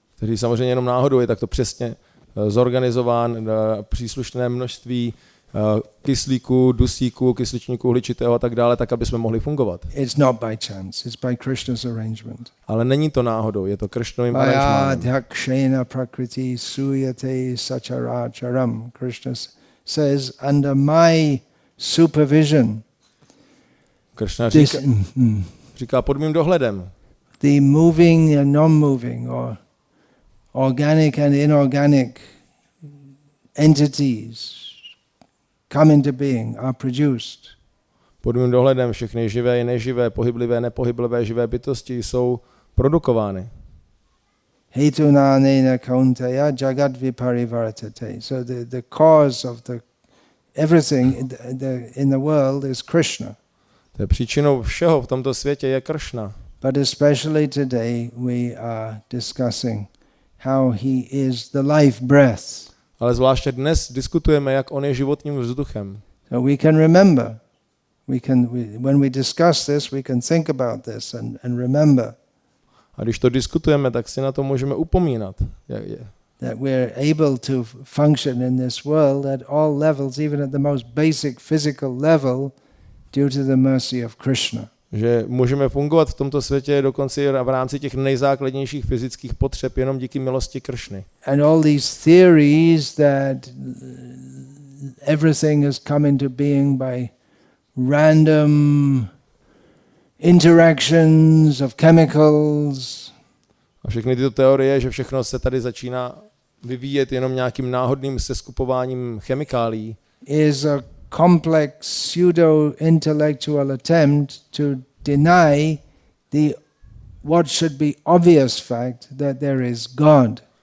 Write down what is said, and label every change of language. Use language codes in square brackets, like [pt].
[cs] Který samozřejmě jenom náhodou je takto přesně zorganizován, příslušné množství kyslíku, dusíku, kysličníku uhličitého a tak dále, tak aby jsme mohli fungovat. [en] It's not by chance, it's by Krishna's arrangement. [cs] Ale není to náhodou, je to Krishnovým aranžmánem. [sa] Adhyakshena prakriti suyate sacharacharam. [en] Krishna says, under my supervision, [cs] Krishna [en] this, [cs] říká pod mým dohledem. [en] the moving and non-moving, or organic and inorganic entities come into being, are produced. [cs] Pod mým dohledem všechny živé i neživé, pohyblivé, nepohyblivé, živé bytosti jsou produkovány. [sa] Hetunanena kauntaya jagat viparivartate. [en] So the cause of the everything in the world is Krishna. [cs] To je příčinou všeho v tomto světě je Krishna. [en] But especially today we are discussing how he is the life breath. [cs] Ale zvláště dnes diskutujeme, jak on je životním vzduchem. [en] So we can remember, when we discuss this, we can think about this and remember. [cs] A když to diskutujeme, tak si na to můžeme upomínat. [en] That we're able to function in this world at all levels, even at the most basic physical level, due to the mercy of Krishna. [cs] Že můžeme fungovat v tomto světě dokonce v rámci těch nejzákladnějších fyzických potřeb jenom díky milosti Kršny. [en] And all these theories that everything has come into being by random interactions of chemicals. [cs] A všechny tyto teorie, že všechno se tady začíná vyvíjet jenom nějakým náhodným seskupováním chemikálií, [en] is a complex pseudo-intellectual attempt to deny what should be obvious fact that there is God.